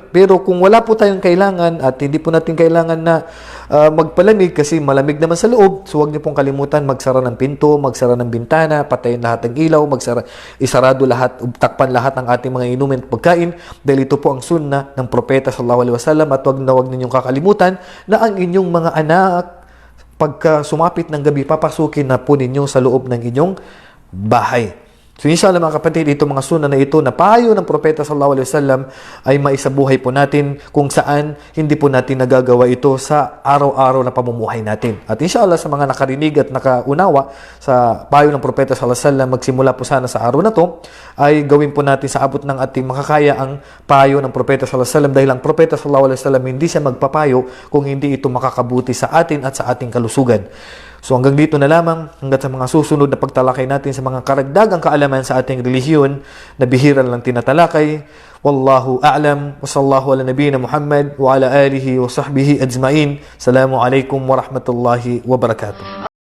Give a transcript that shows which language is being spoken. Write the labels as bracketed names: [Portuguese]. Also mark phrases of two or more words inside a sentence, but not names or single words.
[Filipino] Pero kung wala po tayong kailangan at hindi po natin kailangan na magpalamig kasi malamig naman sa loob, so huwag niyo pong kalimutan magsara ng pinto, magsara ng bintana, patayin lahat ng ilaw, isarado lahat, takpan lahat ng ating mga inumin at pagkain dahil ito po ang sunnah ng propeta [Arabic] صلى الله عليه وسلم. [Filipino] At huwag ninyong kakalimutan na ang inyong mga anak pagka sumapit ng gabi, papasukin na po ninyo sa loob ng inyong bahay. So inshallah mga kapatid, itong mga sunnah na ito na payo ng propeta [Arabic] صلى الله عليه وسلم [Filipino] ay maisabuhay po natin kung saan hindi po natin nagagawa ito sa araw-araw na pamumuhay natin. At inshallah sa mga nakarinig at nakaunawa sa payo ng propeta [Arabic] صلى الله عليه وسلم, [Filipino] magsimula po sana sa araw na to ay gawin po natin sa abot ng ating makakaya ang payo ng propeta [Arabic] صلى الله عليه وسلم [Filipino] dahil ang propeta [Arabic] صلى الله عليه وسلم [Filipino] hindi siya magpapayo kung hindi ito makakabuti sa atin at sa ating kalusugan. So hanggang dito na lamang, hanggang sa mga susunod na pagtalakay natin sa mga karagdagang kaalaman sa ating relihiyon na bihira lang tinatalakay. [Arabic] والله أعلم وصلى الله على نبينا محمد وعلى آله وصحبه أجمعين. السلام عليكم ورحمة الله وبركاته.